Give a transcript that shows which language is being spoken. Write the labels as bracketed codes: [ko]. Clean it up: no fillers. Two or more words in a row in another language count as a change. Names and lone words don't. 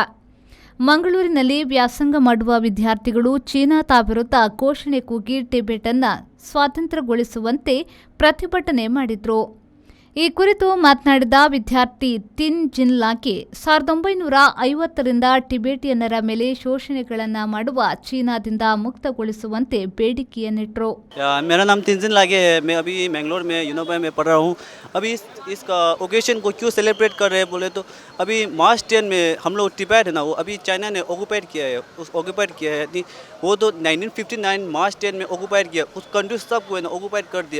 [kn] ಮಂಗಳೂರಿನಲ್ಲಿ ವ್ಯಾಸಂಗ ಮಾಡುವ ವಿದ್ಯಾರ್ಥಿಗಳು ಚೀನಾದ ವಿರುದ್ಧ ಘೋಷಣೆ ಕೂಗಿ ಟಿಬೆಟ್ ಅನ್ನು ಸ್ವಾತಂತ್ರ್ಯಗೊಳಿಸುವಂತೆ ಪ್ರತಿಭಟನೆ ಮಾಡಿದರು. ಈ ಕುರಿತು ಮಾತನಾಡಿದ ವಿದ್ಯಾರ್ಥಿ ತಿನ್ ಜಿನ್ಲಾಗೆ 1950ರಿಂದ ಟಿಬೇಟಿಯನ್ನರ ಮೇಲೆ ಶೋಷಣೆಗಳನ್ನು ಮಾಡುವ ಚೀನಾದಿಂದ ಮುಕ್ತಗೊಳಿಸುವಂತೆ ಬೇಡಿಕೆಯನ್ನಿಟ್ಟರು. [hi] मेरा नाम तिन जिन लागे है. मैं अभी मैंगलोर में यूनिवर्सिटी में पढ़ रहा हूँ. अभी इसका ओकेजन को क्यों सेलिब्रेट कर रहे हैं बोले तो अभी मार्च 10 में हम लोग टिबेट है ना, वो अभी चाइना ने ऑक्यूपाइड किया है. वो तो 1959 मार्च 10 में ऑक्यूपाइड किया. उस कंट्री सब को है ना ऑक्यूपाइड कर दिया.